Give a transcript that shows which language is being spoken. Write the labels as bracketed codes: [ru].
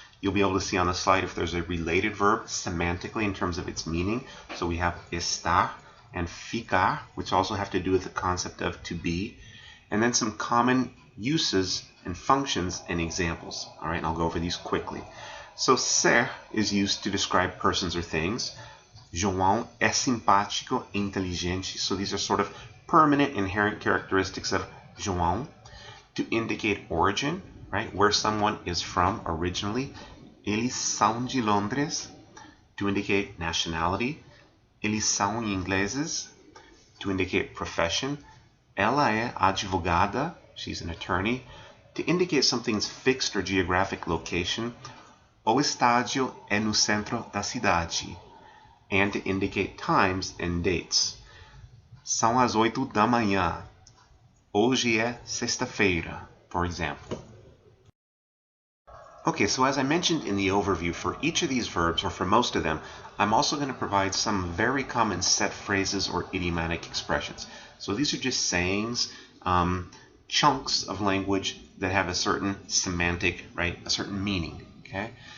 [en] You'll be able to see on the slide if there's a related verb semantically in terms of its meaning. So we have estar and ficar, which also have to do with the concept of to be, and then some common uses and functions and examples. All right, and I'll go over these quickly. So ser is used to describe persons or things. [pt] João é simpático e inteligente. [en] So these are sort of permanent inherent characteristics of João. To indicate origin, right, where someone is from originally. [pt] Eles são de Londres. [en] To indicate nationality. [pt] Eles são ingleses. [en] To indicate profession. [pt] Ela é advogada. [en] She's an attorney. To indicate something's fixed or geographic location. [pt] O estádio é no centro da cidade. [en] And to indicate times and dates. [pt] São as 8 da manhã. Hoje é sexta-feira, [en] for example. Okay, so as I mentioned in the overview, for each of these verbs, or for most of them, I'm also going to provide some very common set phrases or idiomatic expressions. So these are just sayings, chunks of language that have a certain semantic, right, a certain meaning. Okay.